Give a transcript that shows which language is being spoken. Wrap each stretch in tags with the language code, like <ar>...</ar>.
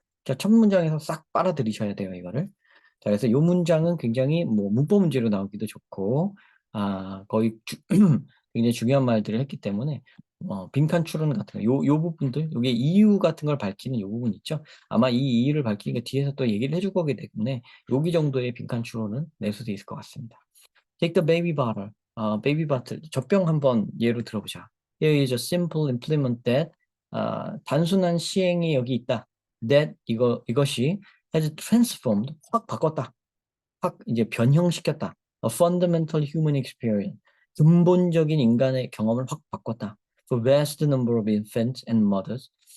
<ko>자, 첫 문장에서 싹 빨아들이셔야 돼요, 이거를. 자, 그래서 이 문장은 굉장히 뭐 문법 문제로 나오기도 좋고, 거의 굉장히 중요한 말들을 했기 때문에, 빈칸 추론 같은 거, 요 부분들, 요게 이유 같은 걸 밝히는 요 부분 있죠? 아마 이 이유를 밝히니까 뒤에서 또 얘기를 해줄 거기 때문에 여기 정도의 빈칸 추론은 낼 수도 있을 것 같습니다.</ko> <en>Take the baby bottle. baby bottle.</en> <ko>젖병 한번 예로 들어보자.</ko> <en>Here is a simple implement that</en> <ko>단순한 시행이 여기 있다.</ko> <en>That</en> <ko>이것이</ko> <en>has transformed</en> <ko>확 바꿨다. 확 이제 변형시켰다.</ko> <en>A fundamental human experience.</en> <ko>근본적인 인간의 경험을 확 바꿨다.</ko> <en>For vast number of infants and mothers.</en>